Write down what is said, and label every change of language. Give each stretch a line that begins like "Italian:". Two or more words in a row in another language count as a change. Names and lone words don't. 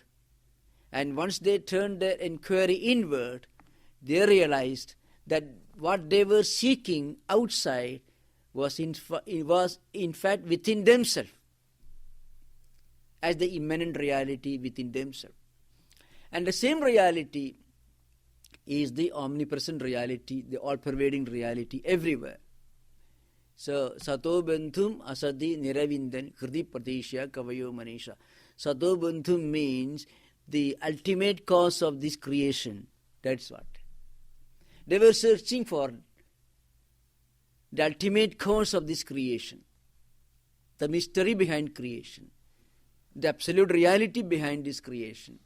English: And once they turned their inquiry inward, they realized that what they were seeking outside was in fact within themselves, as the immanent reality within themselves. And the same reality is the omnipresent reality, the all-pervading reality everywhere. So,
Sanskrit: Sato Bandhum Asadi Niravindan Hridi Pratishya Kavayo Manisha. Sato Bandhum
English: means the ultimate cause of this creation. That's what. They were searching for the ultimate cause of this creation, the mystery behind creation, the absolute reality behind this creation.